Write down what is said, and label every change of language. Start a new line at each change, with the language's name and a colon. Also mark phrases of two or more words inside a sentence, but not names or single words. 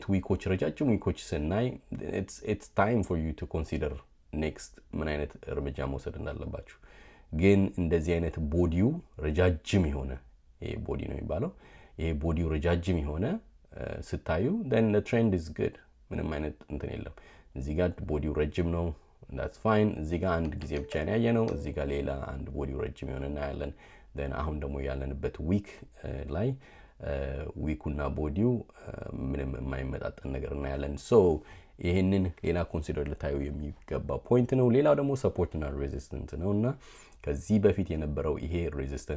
Amharic: ዊኮች ረጃጅም ዊኮች ስናይ
English: it's time for you to consider next
Amharic: ምን አይነት እርምጃ መውሰድ እንዳለባችሁ። ግን እንደዚህ አይነት ቦዲው ረጃጅም የሆነ ይሄ ቦዲ ነው የሚባለው ይሄ ቦዲው ረጃጅም የሆነ ስታዩ
English: then the trend is good
Amharic: ምንም አይነት እንትን የለም። እዚህ ጋር ቦዲው ረጅም ነው
English: that's fine።
Amharic: እዚህ ጋር አንድ ጊዜ ብቻ ነው ያየነው። እዚህ ጋር ሌላ አንድ ቦዲው ረጅም የሆነ እናያለን። then አሁን ደግሞ ያለንበት ዊክ ላይ ዊኩና ቦዲው ምንም የማይመጣጠን ነገር እናያለን። ሶ ይሄንን ሌላ ኮንሲደር ልታዩ የሚገባ ፖይንት ነው። ሌላው ደግሞ ሰፖርት እና ሬዚስተንት ነው እና ከዚህ በፊት የነበረው ይሄ ሬዚስተንት